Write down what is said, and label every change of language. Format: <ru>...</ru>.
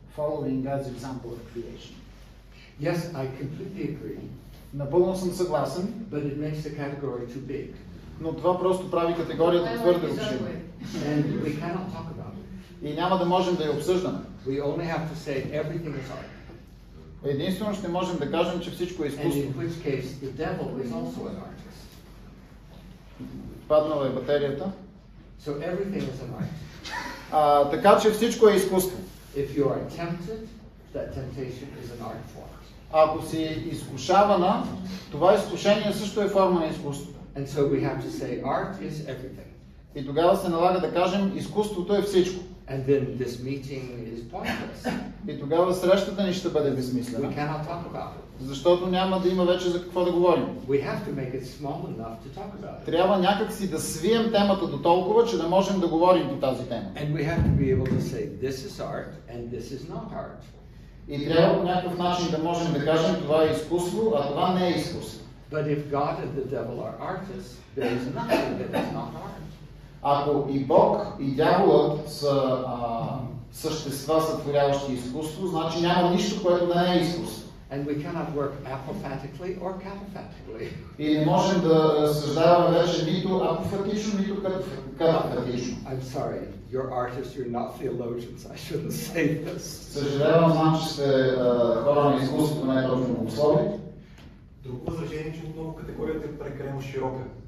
<en>Following God's example of creation. Yes, I completely agree.</en> <bg>Напълно съм съгласен.</bg> <en>But it makes the category too big.</en> <bg>Но това просто прави категорията твърде обширна.</bg> <en>And we cannot talk about it.</en> <bg>И няма да можем да я обсъждаме.</bg> <en>We only have to say everything is art.</en> <bg>Единствено ще можем да кажем, че всичко е изкуство.</bg> <en>And in which case the devil is also an artist.</en> <bg>Паднала е батерията.</bg> <en>So everything is an art.</en> <bg>Така че всичко е изкуство.</bg> <en>If you are tempted, that temptation is an art form.</en> <bg>Ако си изкушавана, това изкушение също е форма на изкуство.</bg> <en>And so we have to say art is everything.</en> <bg>И тогава се налага да кажем изкуството е всичко.</bg> <en>And then this meeting is pointless.</en> <bg>И тогава срещата ни ще бъде безсмислена.</bg> <en>We cannot talk about it.</en> <bg>Защото няма да има вече за какво да говорим.</bg> <en>We have to make it small enough to talk about it.</en> <bg>Трябва някак си да свием темата до толкова, че да можем да говорим по тази тема.</bg> <en>And we have to be able to say this is art and this is not art.</en> <bg>И трябва по някакъв начин да можем да кажем това е изкуство, а това не е изкуство.</bg> <en>But if God and the devil are artists, there is nothing that is not art.</en> <bg>Ако и Бог, и дяволът са същества, сътворяващи изкуство, значи няма нищо, което да не е изкуство.</bg> <en>And we cannot work apophatically or cataphatically.</en> <bg>И не можем да разсъждаваме вече нито апофатично, нито катафатично.</bg> <en>I'm sorry, you're artists, you're not theologians. I shouldn't say this.</en> <bg>Съжалявам, знам, че сте хора на изкуството, не е точно богослови. Друго възражение, че отново категорията е прекалено широка.</bg>